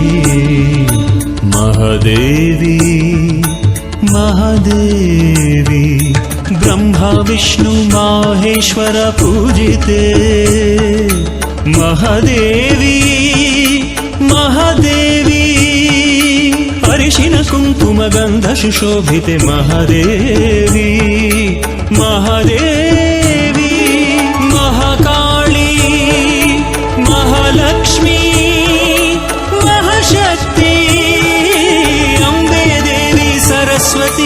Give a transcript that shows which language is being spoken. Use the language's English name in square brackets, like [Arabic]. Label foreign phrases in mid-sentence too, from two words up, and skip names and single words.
[Sanskrit] महादेवी, महादेवी ब्रह्मा विष्णु माहेश्वर पूजिते महादेवी, [Kannada] महादेवी ಅರಿಶಿನ ಕುಂಕುಮ ಗಂಧ ಸುಶೋಭಿತೆ ಮಹಾದೇವಿ, ಮಹಾದೇವಿ ಮಹಾಕಾಳಿ, ಮಹಾಲಕ್ಷ್ಮಿ, ಮಹಾಶಕ್ತಿ, ಅಂಬೆ ದೇವಿ ಸರಸ್ವತಿ.